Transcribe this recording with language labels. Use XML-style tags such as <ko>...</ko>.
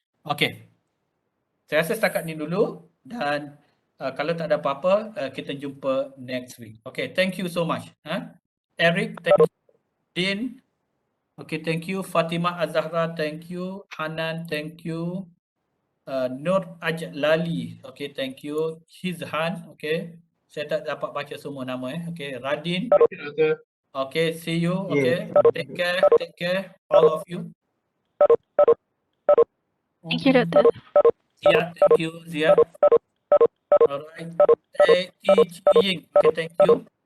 <ms>Okay. Saya rasa setakat ni dulu dan kalau tak ada apa-apa kita jumpa</ms> <en>next week. Okay, thank you so much. Eric, thank you. Dean, okay, thank you. Fatimah Azahra, thank you. Hanan, thank you. Nur Ajlali, okay, thank you. Hizhan, okay.</en> <ms>Saya tak dapat baca semua nama Okay, Radin.</ms> <en>Okay, see you. Okay, take care, all of you. Thank you, Doktor. Zia, thank you, Zia. Alright. Teach Ying, okay, thank you.</en>